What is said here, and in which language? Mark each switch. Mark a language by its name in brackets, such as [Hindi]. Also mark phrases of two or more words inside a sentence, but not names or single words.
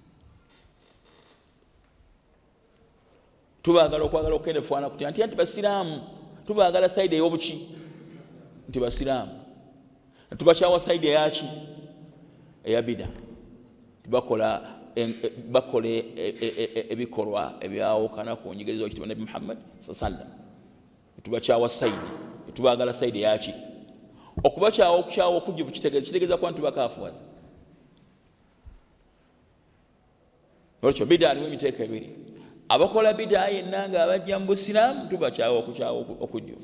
[Ganda] Tubaagala okwagala okukendeevu faana kutya nti Basiraamu, tubaagala sayidi ey'obuki nti Basiraamu, tubakyawa sayidi eyaki eya bid'a, bakola ebikolwa ebyawukana ku njigiriza w'ekitiibwa Nabi Muhammad [Arabic] صلى الله عليه وسلم. [Ganda] Tubakyawa sayidi, tubaagala sayidi eyaki okubakyawa okukyawa okujjuvu kitegeeza kuba nti bakaafuwaza. Olwekyo bidaa aliwo emiteeko ebiri. Abakola bidaa yenna nga abajja mu busiraamu tubakyawa okukyawa okujjuvu.